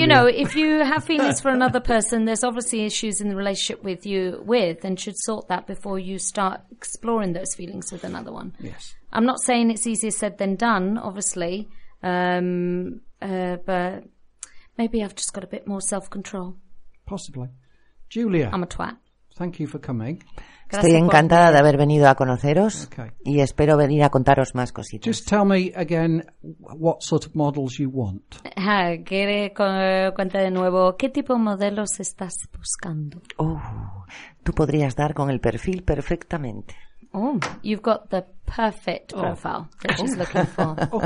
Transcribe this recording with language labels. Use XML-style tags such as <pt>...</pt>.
<en>You know, if you have feelings for another person, there's obviously issues in the relationship with you with, and should sort that before you start exploring those feelings with another one. Yes, I'm not saying it's easier said than done, obviously, but maybe I've just got a bit more self-control. Possibly, Julia. I'm a twat. Thank you for coming.</en> <es>Estoy encantada de haber venido a conoceros y espero venir a contaros más cositas.</es> <en>Just tell me again what sort of models you want.</en> <es>Quiere cuenta de nuevo. ¿Qué tipo de modelos estás buscando? Oh, tú podrías dar con el perfil perfectamente.</es> <en>Oh, you've got the perfect profile that she's looking for.</en>